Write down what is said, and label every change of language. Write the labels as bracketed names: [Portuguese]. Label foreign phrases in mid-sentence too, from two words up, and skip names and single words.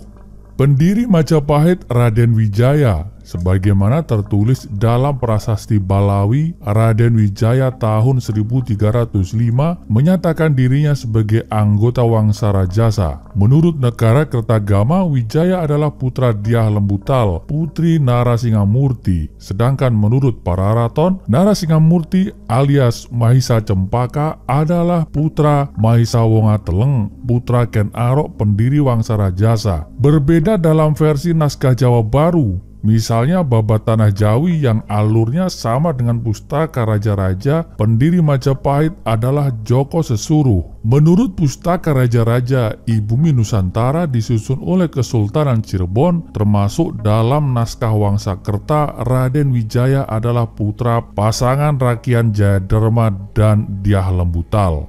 [Indonesian] Pendiri Majapahit Raden Wijaya, sebagaimana tertulis dalam Prasasti Balawi, Raden Wijaya tahun 1305 menyatakan dirinya sebagai anggota Wangsa Rajasa. Menurut Negara Kertagama, Wijaya adalah putra Dyah Lembutal, putri Narasingamurti. Sedangkan menurut Pararaton, Narasingamurti alias Mahisa Cempaka adalah putra Mahisa Wongateleng, putra Ken Arok, pendiri Wangsa Rajasa. Berbeda dalam versi naskah Jawa baru. Misalnya babat Tanah Jawi yang alurnya sama dengan Pustaka Raja-Raja, pendiri Majapahit adalah Joko Sesuruh. Menurut Pustaka Raja-Raja, Ibumi Nusantara disusun oleh Kesultanan Cirebon, termasuk dalam naskah Wangsakerta, Raden Wijaya adalah putra pasangan Rakian Jayaderma dan Dyah Lembutal.